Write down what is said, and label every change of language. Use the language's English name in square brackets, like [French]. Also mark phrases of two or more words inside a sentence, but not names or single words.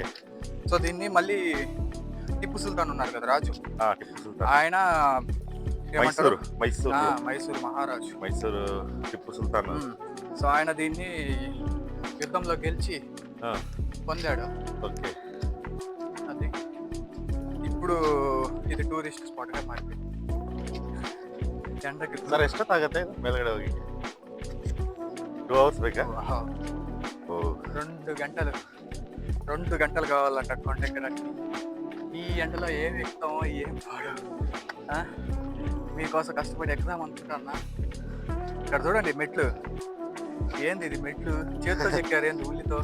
[Telugu] సో దీన్ని మళ్ళీ టిప్పు సుల్తాన్ ఉన్నారు కదా రాజు, ఆయన మైసూరు మహారాజు, మైసూరు టిప్పు సుల్తాన్. సో ఆయన దీన్ని యుద్ధంలో గెలిచి పొందాడు. ఓకే. అది ఇప్పుడు [Kannada] ಇದು [English] tourist spot [Kannada] ಗೆ ಮಾಡ್ತೀವಿ. ಸರ್ ಎಷ್ಟೊತ್ತಾಗತ್ತೆ ಮೇಲ್ಗಡೆ ಹೋಗಿ? 2 [English] hours bike. [Telugu] వావ్. ఓ 2 గంటలు కావాలంట కొండ ఎక్కడానికి. ఈ ఎండలో ఏం ఎక్కుతామో ఏం పాడు. ఆ? మీకోసం కష్టపడి ఎక్కుదాం అనుకుంటున్నా. ఇక్కడ చూడండి మెట్లు. ఏంది ఇది మెట్లు చేతితో చెక్కారు, ఏంది ఉల్లితో?